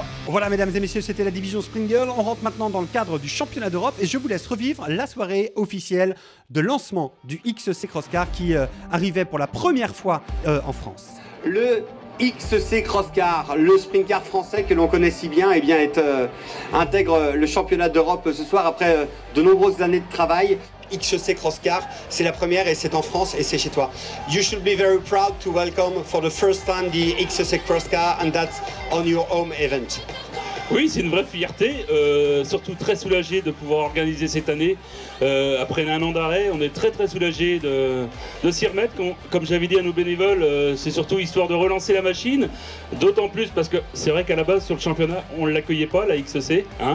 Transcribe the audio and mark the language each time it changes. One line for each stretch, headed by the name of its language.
French: Voilà, mesdames et messieurs, c'était la division Sprint Girl. On rentre maintenant dans le cadre du championnat d'Europe et je vous laisse revivre la soirée officielle de lancement du XC Cross Car qui arrivait pour la première fois en France. Le XC Cross Car, le sprint car français que l'on connaît si bien, intègre le championnat d'Europe ce soir après de nombreuses années de travail. XC Cross Car, c'est la première et c'est en France et c'est chez toi.
English: You should be very proud to welcome for the first time the XC Cross Car and that's on your home event.
French: Oui, c'est une vraie fierté, surtout très soulagé de pouvoir organiser cette année. Après un an d'arrêt, on est très soulagé de s'y remettre. Comme j'avais dit à nos bénévoles, c'est surtout histoire de relancer la machine. D'autant plus parce que c'est vrai qu'à la base sur le championnat, on ne l'accueillait pas, la XC.